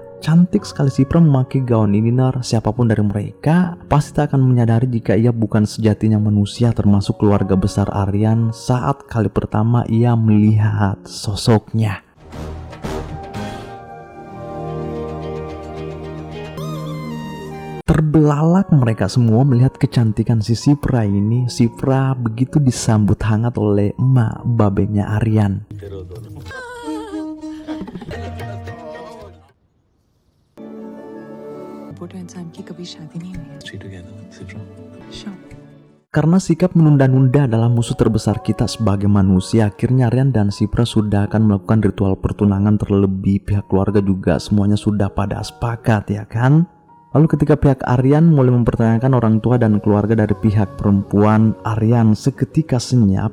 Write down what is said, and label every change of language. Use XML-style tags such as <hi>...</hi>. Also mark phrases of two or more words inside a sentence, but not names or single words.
<id>Cantik sekali Sipra memakai gaun ini, Nar. Siapapun dari mereka pasti tak akan menyadari jika ia bukan sejatinya manusia, termasuk keluarga besar Aryan saat kali pertama ia melihat sosoknya. Terbelalak mereka semua melihat kecantikan si Sipra ini. Sipra begitu disambut hangat oleh emak babenya Aryan.</id> <hi>बूढ़े इंसान की कभी शादी नहीं हुई है।</hi> <en>Stay together, Sifra. Sure.</en> <id>Karena sikap menunda-nunda adalah musuh terbesar kita sebagai manusia, akhirnya Aryan dan Sipra sudah akan melakukan ritual pertunangan. Terlebih pihak keluarga juga semuanya sudah pada sepakat, ya kan? Lalu ketika pihak Aryan mulai mempertanyakan orang tua dan keluarga dari pihak perempuan, Aryan seketika senyap.</id>